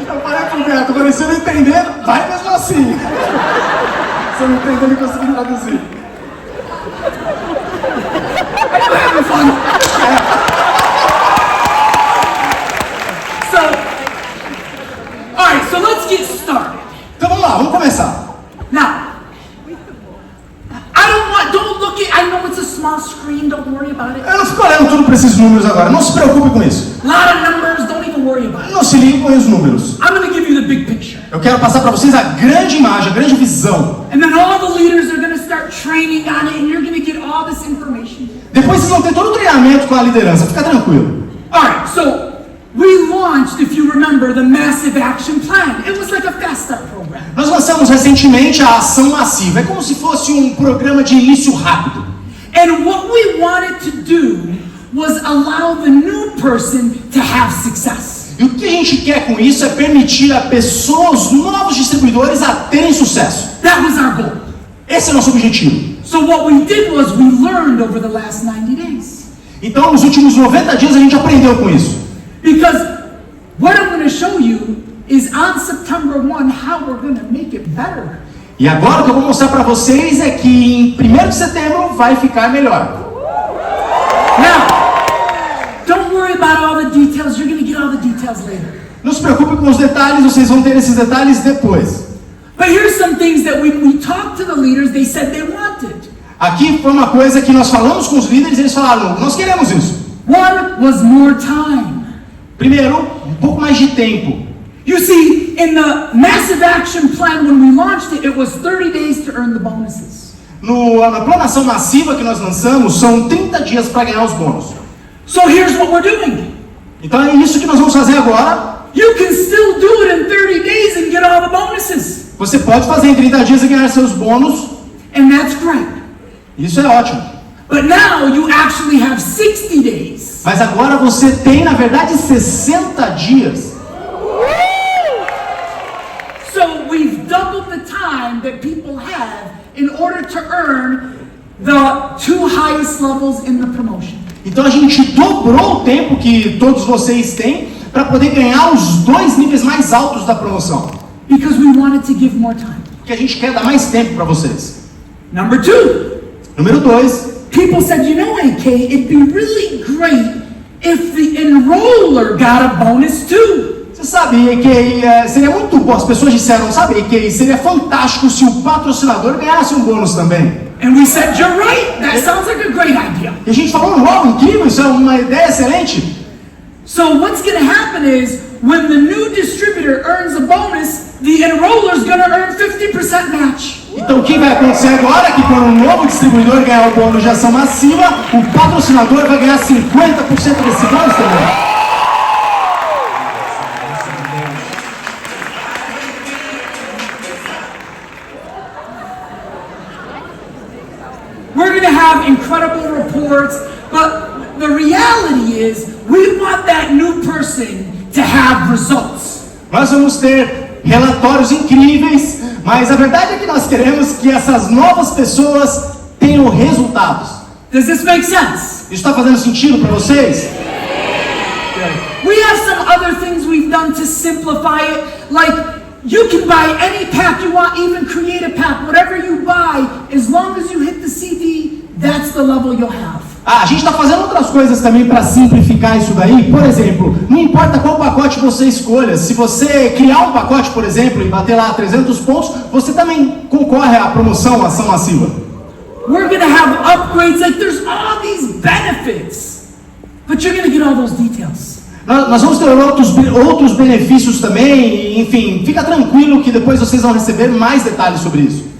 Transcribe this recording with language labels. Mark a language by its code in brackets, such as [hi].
[pt] Eu falei pro Beto, agora se eu não entender, vai mesmo assim. Se eu não entender, ele conseguir traduzir. [en] I'm having fun. Alright, so let's get started. [pt] Então vamos lá, vamos começar. [en] Now, don't look at, I know it's a small screen, don't worry about it. [pt] Eu não fico olhando tudo para esses números agora, não se preocupe com isso. [en] A lot of numbers, don't even worry about it. [pt] Não se ligue com os números. [en] I'm going to give you the big picture. [pt] Eu quero passar para vocês a grande imagem, a grande visão. [en] And then all the leaders are going to start training on it and you're going to get all this information. [pt] Depois vocês vão ter todo o treinamento com a liderança, fica tranquilo. [en] Alright, so we launched, if you remember, the Massive Action Plan. It was like a Fast Start program. [pt] Nós lançamos recentemente a ação massiva, é como se fosse um programa de início rápido. [en] And what we wanted to do was allow the new person to have success. [pt] E o que a gente quer com isso é permitir a pessoas, novos distribuidores, a terem sucesso. [en] That was our goal. [pt] Esse é o nosso objetivo. [en] So what we did was we learned over the last 90 days. [pt] Então, nos últimos 90 dias a gente aprendeu com isso. [en] Because what I'm going to show you is on September 1 how we're going to make it better. [pt] E agora o que eu vou mostrar para vocês é que em 1º de setembro vai ficar melhor. [en] Now, don't worry about all the details. You're going to get all the details later. [pt] Não se preocupe com os detalhes, vocês vão ter esses detalhes depois. [en] But here's some things that when we talked to the leaders, they said they wanted. [pt] Aqui foi uma coisa que nós falamos com os líderes e eles falaram, nós queremos isso. [en] One was more time. [pt] Primeiro, um pouco mais de tempo. [en] You see, in the Massive Action Plan, when we launched it, it was 30 days to earn the bonuses. [pt] Na planação massiva que nós lançamos, são 30 dias para ganhar os bônus. [en] So here's what we're doing. [pt] Então é isso que nós vamos fazer agora. [en] You can still do it in 30 days and get all the bonuses. [pt] Você pode fazer em 30 dias e ganhar seus bônus. [en] And that's great. [pt] Isso é ótimo. [en] But now you actually have 60 days. [pt] Mas agora você tem, na verdade, 60 dias. [en] So we've doubled the time that people have in order to earn the 2 highest levels in the promotion. [pt] Então a gente dobrou o tempo que todos vocês têm para poder ganhar os 2 níveis mais altos da promoção. [en] Because we wanted to give more time. [pt] Porque a gente quer dar mais tempo para vocês. [en] Number 2. [pt] Número 2. [en] People said, you know, AK, it'd be really great if the enroller got a bonus too. [pt] Você sabe que seria muito bom, as pessoas disseram, sabe que seria fantástico se o patrocinador ganhasse um bônus também. [en] And we said, you're right, that sounds like a great idea. [pt] E a gente falou, uau, incrível, isso é uma ideia excelente. [en] So what's going to happen is, when the new distributor earns a bonus, the enroller's going to earn 50% match. [pt] Então o que vai acontecer agora é que quando um novo distribuidor ganhar o bônus de ação massiva, o patrocinador vai ganhar 50% desse bônus também. [en] We're going to have incredible reports, but the reality is we want that new person to have results. [pt] Nós vamos ter relatórios incríveis, mas a verdade é que nós queremos que essas novas pessoas tenham resultados. [en] Does this make sense? [pt] Isso está fazendo sentido para vocês? [en] We have some other things we've done to simplify it, like you can buy any pack you want, even create a pack, whatever you buy, as long as you hit the CD, that's the level you'll have. [pt] A gente está fazendo outras coisas também para simplificar isso daí. Por exemplo, não importa qual pacote você escolha, se você criar um pacote, por exemplo, e bater lá 300 pontos, você também concorre à promoção Ação Massiva. [en] We're gonna have upgrades, like there's all these benefits, but you're gonna get all those details. [pt] Nós vamos ter outros benefícios também, enfim, fica tranquilo que depois vocês vão receber mais detalhes sobre isso.